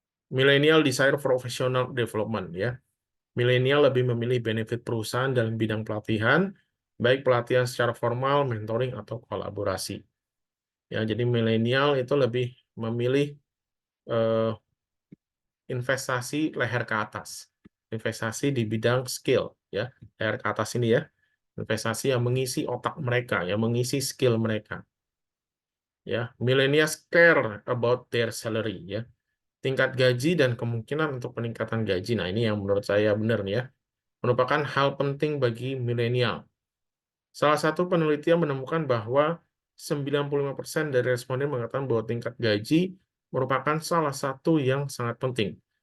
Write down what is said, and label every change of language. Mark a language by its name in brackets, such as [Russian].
[English] Milenial desire professional development [Indonesian] ya. Milenial lebih memilih benefit perusahaan dalam bidang pelatihan, baik pelatihan secara formal, mentoring atau kolaborasi. Ya, jadi milenial itu lebih memilih eh, investasi leher ke atas, investasi di bidang skill, ya, leher ke atas ini ya. investasi yang mengisi otak mereka, yang mengisi skill mereka. [English] Ya, millennials care about their salary, ya. [Indonesian] Tingkat gaji dan kemungkinan untuk peningkatan gaji. Nah, ini yang menurut saya benar nih ya. Merupakan hal penting bagi milenial. Salah satu penelitian menemukan bahwa 95% dari responden mengatakan bahwa tingkat gaji merupakan salah satu yang sangat penting.